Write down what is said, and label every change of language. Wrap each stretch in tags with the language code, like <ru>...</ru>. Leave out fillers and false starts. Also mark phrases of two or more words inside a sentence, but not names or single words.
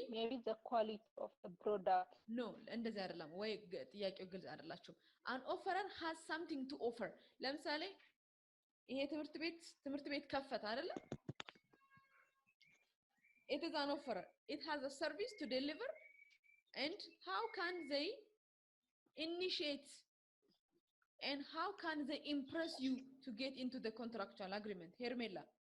<en>the quality of the product no</en> <am>እንደዚህ አይደለም ወይ ጥያቄው ግልጽ አይደላችሁ</am> <en>an offerer has something to offer</en> <am>ለምሳሌ ይሄ ትምህርት ቤት ከፈተ አይደለ</am> <en>it is an offerer it has a service to deliver and how can they initiate and how can they impress you to get into the contractual agreement Hermela</en>